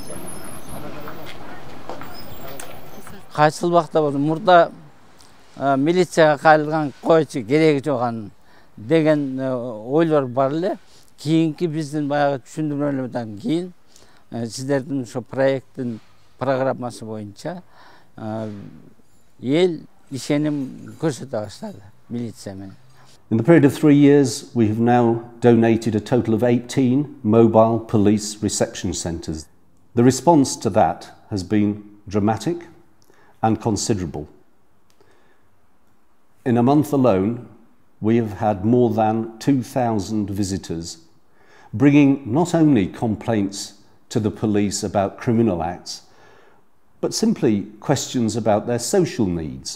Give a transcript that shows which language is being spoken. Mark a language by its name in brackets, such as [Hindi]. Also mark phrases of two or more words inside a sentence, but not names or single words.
[Kyrgyz] Кайсыл убакта болду мурда милицияга кайрылган койчу кереги жок деген ойлор бар эле. Кийинки биздин баягы түшүндүрмөлөрдөн кийин сиздердин ошо проекттин программасы боюнча эл ишеним көрсөтө баштады милиция менен. [English] In the period of 3 years, we have now donated a total of 18 mobile police reception centres. The response to that has been dramatic and considerable. In a month alone, we have had more than 2,000 visitors, bringing not only complaints to the police about criminal acts, but simply questions about their social needs.